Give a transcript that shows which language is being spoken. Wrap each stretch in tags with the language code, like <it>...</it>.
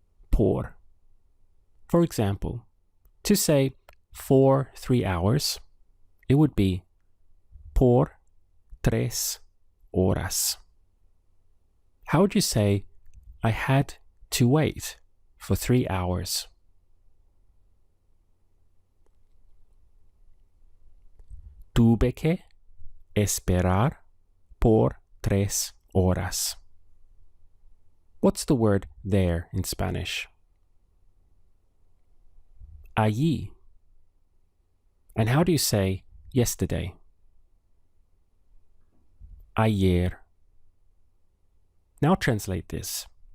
<en>Por. For example, to say for 3 hours, it would be</en> <es>por 3 horas.</es> <en>How would you say I had to wait for 3 hours?</en> <es>Tuve que esperar por 3 horas.</es> <en>What's the word there in Spanish? Allí. And how do you say yesterday? Ayer. Now translate this.</en>